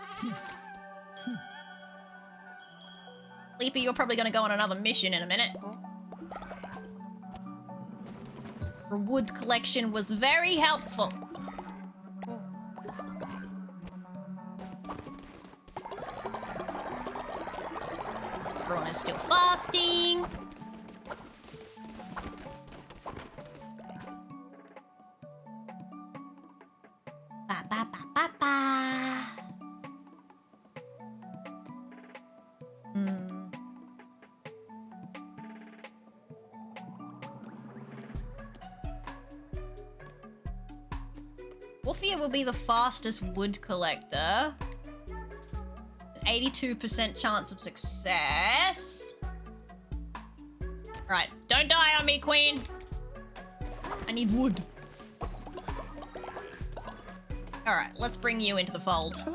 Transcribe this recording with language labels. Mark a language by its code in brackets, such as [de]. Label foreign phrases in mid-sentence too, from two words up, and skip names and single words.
[en] Sleepy, you're probably gonna go on another mission in a minute. Your wood collection was very helpful. Everyone is still fasting. Ba ba ba ba ba. Wolfia will be the fastest wood collector. 82% chance of success. Right, don't die on me, queen. I need wood. Alright, let's bring you into the fold.